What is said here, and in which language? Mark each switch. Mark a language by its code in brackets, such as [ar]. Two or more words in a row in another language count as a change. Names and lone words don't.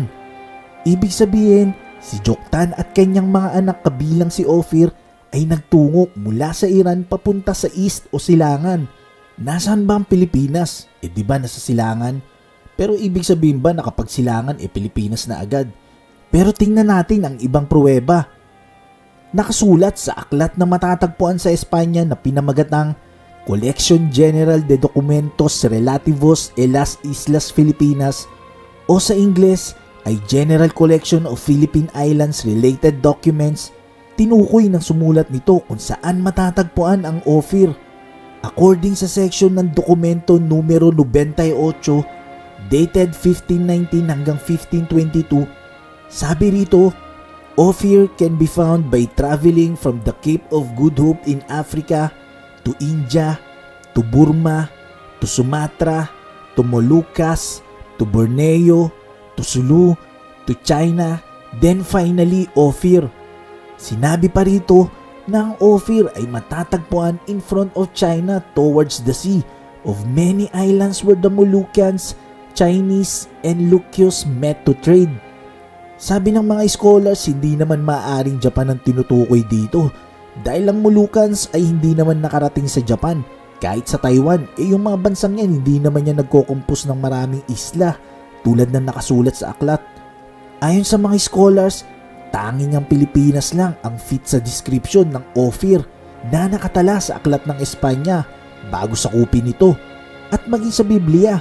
[tl] Ibig sabihin, si Joktan at kanyang mga anak kabilang si Ophir ay nagtungo mula sa Iran papunta sa East o silangan. Nasaan ba ang Pilipinas? Di ba nasa silangan? Pero ibig sabihin ba na kapag silangan Pilipinas na agad? Pero tingnan natin ang ibang pruweba. Nakasulat sa aklat na matatagpuan sa Espanya na pinamagatang Colección General de Documentos Relativos a las Islas Filipinas o sa Ingles ay General Collection of Philippine Islands Related Documents. Tinukoy ng sumulat nito kung saan matatagpuan ang Ophir. [en] According [tl] sa section ng dokumento numero 98 dated 1519 hanggang 1522, sabi rito, [en] Ophir can be found by traveling from the Cape of Good Hope in Africa to India, to Burma, to Sumatra, to Moluccas, to Borneo, to Sulu, to China, then finally Ophir. [tl] Sinabi pa rito na ang Ophir ay matatagpuan [en] in front of China towards the sea of many islands where the Moluccans, Chinese, and Lucchos met to trade. [tl] Sabi ng mga scholars, hindi naman maaaring Japan ang tinutukoy dito dahil ang Moluccans ay hindi naman nakarating sa Japan. Kahit sa Taiwan, yung mga bansang yan hindi naman yan nagkokompos ng maraming isla tulad ng nakasulat sa aklat. Ayon sa mga scholars, tanging ang Pilipinas lang ang fit sa description ng Ophir na nakatala sa aklat ng Espanya bago sakupin ito at maging sa Biblia.